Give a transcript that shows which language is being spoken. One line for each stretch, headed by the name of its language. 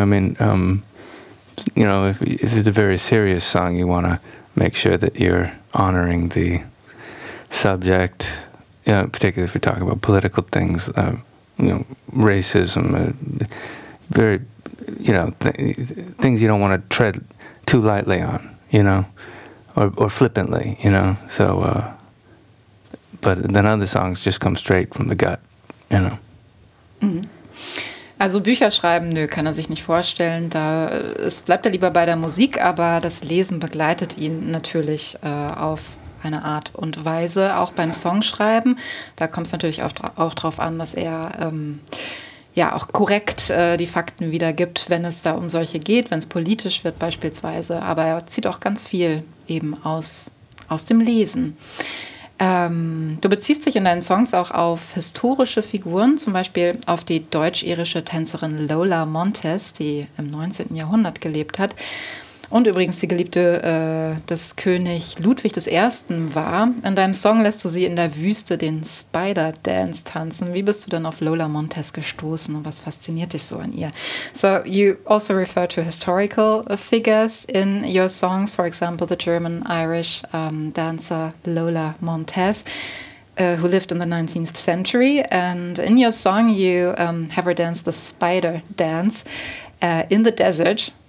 English: I mean, you know, if it's a very serious song, you want to make sure that you're honoring the subject, you know, particularly if you're talking about political things, you know, racism, very, you know, things you don't want to tread too lightly on, you know, or flippantly, you know. So, but then other songs just come straight from the gut, you know. Mm-hmm.
German: Also Bücher schreiben, nö, kann er sich nicht vorstellen. Da bleibt er lieber bei der Musik, aber das Lesen begleitet ihn natürlich auf eine Art und Weise. Auch beim Songschreiben, da kommt es natürlich auch drauf an, dass er auch korrekt die Fakten wiedergibt, wenn es da um solche geht, wenn es politisch wird beispielsweise. Aber er zieht auch ganz viel eben aus dem Lesen. Du beziehst dich in deinen Songs auch auf historische Figuren, zum Beispiel auf die deutsch-irische Tänzerin Lola Montez, die im 19. Jahrhundert gelebt hat und übrigens die Geliebte des König Ludwig I. war. In deinem Song lässt du sie in der Wüste den Spider-Dance tanzen. Wie bist du denn auf Lola Montez gestoßen und was fasziniert dich so an ihr?
English: So, you also refer to historical figures in your songs, for example, the German-Irish dancer Lola Montez, who lived in the 19th century. And in your song, you have her dance the Spider-Dance in the desert.